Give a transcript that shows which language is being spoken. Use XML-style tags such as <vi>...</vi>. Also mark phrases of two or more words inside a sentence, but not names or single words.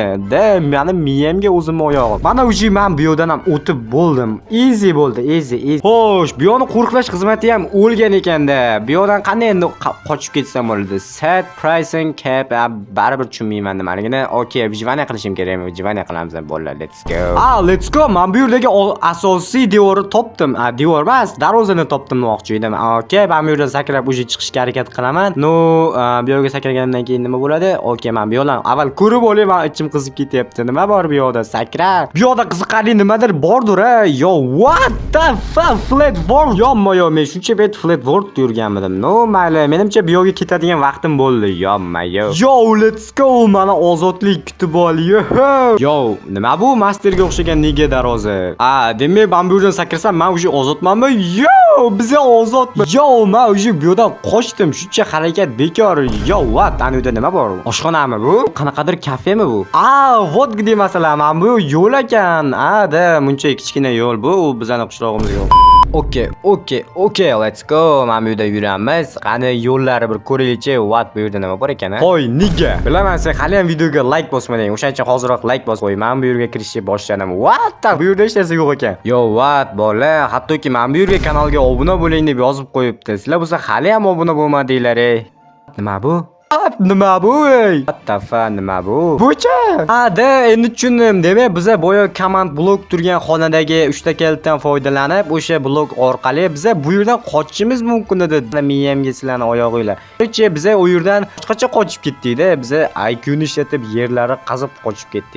<uz>Meni miyamga o'zimni oyog'i. Mana o'sha men bu yerdan ham o'tib bo'ldim. Easy bo'ldi, easy. Xo'sh, bu yerni qo'riqlash xizmati ham o'lgan ekanda. Bu yerdan qanday endi qochib ketsam bo'ladi?</uz> <en>Set pricing cap</en> <uz>baribir tushunmayman. bilmayman nimaligini. Okay, vijvaniya qilishim kerakmi? Vijvaniya qilamiz bolalar.</uz> <en>Let's go. Let's go.</en> <uz>Men bu yerdagi asosiy devorni topdim. Devor emas, darvozani topdim demoqchi edim. Okay, men bu yerdan sakrab o'sha chiqishga harakat qilaman. No, bu yerga sakraganimdan keyin nima bo'ladi? Okay, men bu yo'ldan avval ko'rib olay, men ichim qizib ketyapti. Nima bor bu yoqda? Sakra. Bu yoqda qiziqarli nimadir bordir a.</uz> <en>Yo, what the fuck? Flat world.</en> <uz>Yo, men shuncha bet</uz> <en>flat world</en> <uz>yurganmidim. No, mayli. Menimcha bu yoqqa ketadigan vaqtim bo'ldi.</uz> <en>Yo, let's go.</en> <uz>Mana ozodlik kutib ol. Yo, nima bu masterga o'xshagan nega darvoza? Demak, men bu yerdan sakirsam, men o'sha ozodmanmi? Yo, biz ozodmi? Yo, men o'sha bu yerdan qochdim. Shuncha harakat bekor.</uz> <en>Yo, what?</en> <uz>Ana yerda nima bor? Oshxonami bu? Qanaqadir kafemi bu?</uz> <ru>Вот где</ru> <uz>masala. Men bu yo'l ekan. Da, buncha kichkina yo'l bu. Bizning qishlog'imiz yo'q.</uz> <en>Okay, let's go.</en> <uz>Men bu yerda yuramiz. Qani yo'llari bir ko'raylik-chi. What bu yerda nima bor ekan? Hoy, nega? Bilaman, sen hali ham videoga like bosmading. O'shaning uchun hozirroq like bos qo'y. Men bu yerga kirishni boshladim. What? Bu yerda hech narsa yo'q ekan.</uz> <en>Yo, what?</en> <uz>Bola, hattoki men bu yerga kanalga obuna bo'ling deb yozib qo'yibdi. Sizlar bo'lsa hali ham obuna bo'lmadinglar. Nima bu? Nima bu?</uz> <en>What the fuck,</en> <uz>nima bu? Bucha? Da, endi tushundim. Demak, biz boya command blok turgan xonadagi 3 ta kalitdan foydalanib, o'sha blok orqali biz bu yerdan qochishimiz mumkin edi. Miyamga sizlarni oyog'inglar. Kecha biz u yerdan boshqacha qochib ketdik-da. Biz IQ ni ishlatib yerlarni qazib qochib ketdik.</uz>